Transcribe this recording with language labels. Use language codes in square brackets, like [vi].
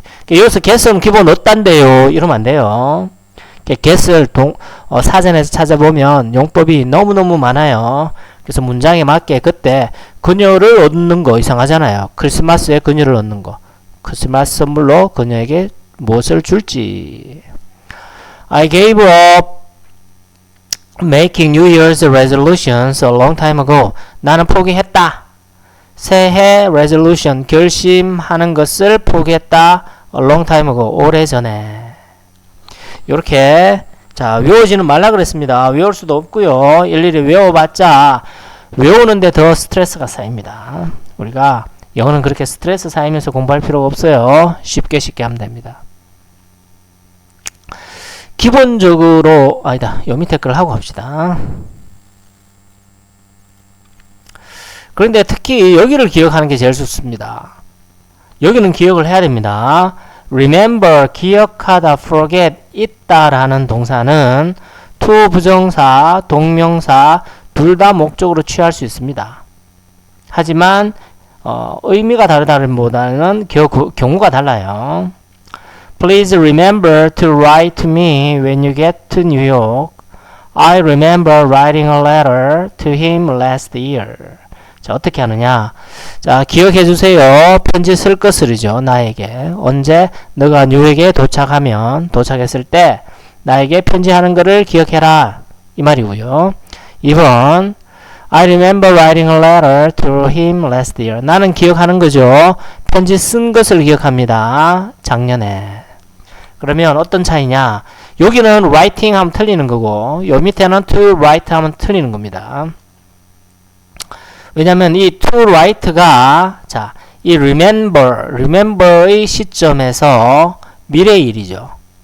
[ko] 여기서 get은 기본 어떤데요? 이러면 안 돼요. get을 사전에서 찾아보면 용법이 너무너무 많아요. 그래서 문장에 맞게 그때 그녀를 얻는 거 이상하잖아요. 크리스마스에 그녀를 얻는 거. 크리스마스 선물로 그녀에게 무엇을 줄지. [en] I gave up making New Year's resolutions a long time ago. [ko] 나는 포기했다. 새해 resolution 결심하는 것을 포기했다. [en] A long time ago. [ko] 오래전에. 요렇게 자 외우지는 말라 그랬습니다. 외울 수도 없고요. 일일이 외워봤자 외우는데 더 스트레스가 쌓입니다. 우리가 영어는 그렇게 스트레스 쌓이면서 공부할 필요가 없어요. 쉽게 하면 됩니다. 기본적으로 요 밑에 걸 하고 갑시다. 그런데 특히 여기를 기억하는 게 제일 좋습니다. 여기는 기억을 해야 됩니다. remember, 기억하다, forget, 있다라는 동사는 to 부정사, 동명사 둘 다 목적으로 취할 수 있습니다. 하지만 의미가 다르다기보다는 경우가 달라요. [en] Please remember to write to me when you get to New York. I remember writing a letter to him last year. [ko] 자, 어떻게 하느냐? 자, 기억해 주세요. 편지 쓸 것을이죠. 나에게. 언제 너가 뉴욕에 도착했을 때 나에게 편지하는 것을 기억해라. 이 말이고요. [en] 2번 I remember writing a letter to him last year. [ko] 나는 기억하는 거죠. 편지 쓴 것을 기억합니다. 작년에. 그러면 어떤 차이냐? 여기는 writing 하면 틀리는 거고 요 밑에는 to write 하면 틀리는 겁니다. 왜냐면 이 to write가 자, 이 remember의 시점에서 미래의 일이죠.